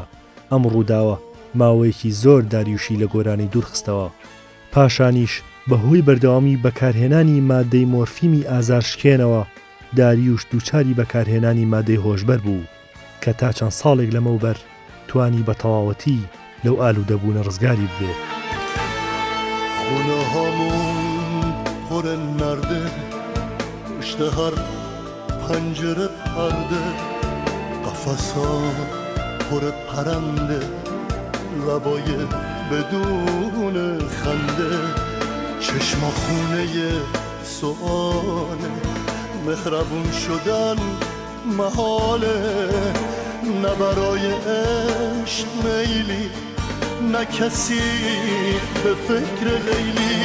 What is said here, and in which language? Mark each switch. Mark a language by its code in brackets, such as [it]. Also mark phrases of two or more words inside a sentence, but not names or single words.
[ckb] ئەم ڕووداوە ماوەیەکی زۆر داریوشی لە گۆرانی دوورخستەوە. پاشانیش بەهۆی بەردەوامی بەکارهێنانی مادەی مۆرفیمی ئازارشکێنەوە داریوش دووچاری بەکارهێنانی مادەی هۆشبەر بوو کە تا چەند ساڵێک لەمەوبەر توانی بە تەواوەتی لەو ئالوودەبوونە ڕزگاری بێت. [fa] خونه هامون پر نرده، پشت هر پنجره پرده، قفص ها پر پرنده، لبای بدون خنده، چشما خونه سؤاله، مهربون شدن محاله، نه برای عشق میلی نه کسی به فکر لیلی.